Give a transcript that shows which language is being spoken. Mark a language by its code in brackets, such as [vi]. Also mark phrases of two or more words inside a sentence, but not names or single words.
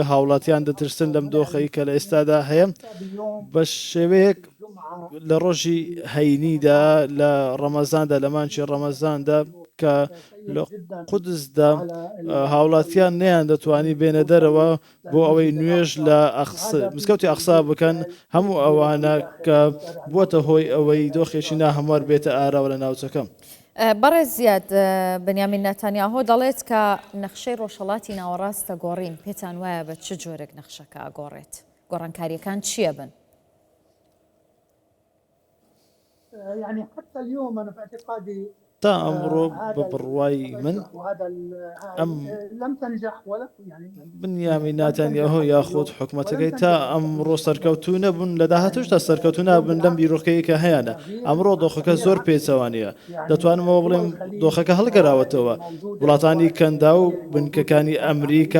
[ckb] هاوڵاتیان دەترسن لەم دۆخەی کە لە ئێستادا هەیە بە شێوەیەک لە ڕۆژی هەینیدا لە ڕەمەزاندا لە مانچی ڕەمەزاندا کە لە قودسدا هاوڵاتیان نەیان دەتوانی بێنە دەرەوە بۆ ئەوەی نوێژ لە مزگەوتی ئەقسا بکەن هەموو ئەوانە کە بووەتە هۆی ئەوەی دۆخێکی ناهەموار بێتە ئاراوە لە ناوچەکەم. بەڕێز زیاد بنیامین نەتانیاهۆ دەڵێت کە نەخشەی ڕۆژهەڵاتی ناوەڕاستە گۆڕین پێتان وایە بە چ جۆرێک نەخشەکە گۆڕێت گۆڕانکاریەکان چییە بن؟ [ar] يعني حتى اليوم أنا في اعتقادي [ckb] تا ئەمڕۆ بە بڕوای من ئەم بنیامین ناتانیاهۆ یاخود حکوومەتەکەی تا ئەمڕۆ سەرکەوتو نەبوون لە داهاتوش تا سەرکەوتو نابن لەم بیرۆکەی کە هەیەە ئەمڕۆ دۆخەکە زۆر پێچەوانەیە دەتوانمەوە بڵێم دۆخەکە هەڵگەراوەتەوە وڵاتانی کەندا و بنکەکانی ئەمریکا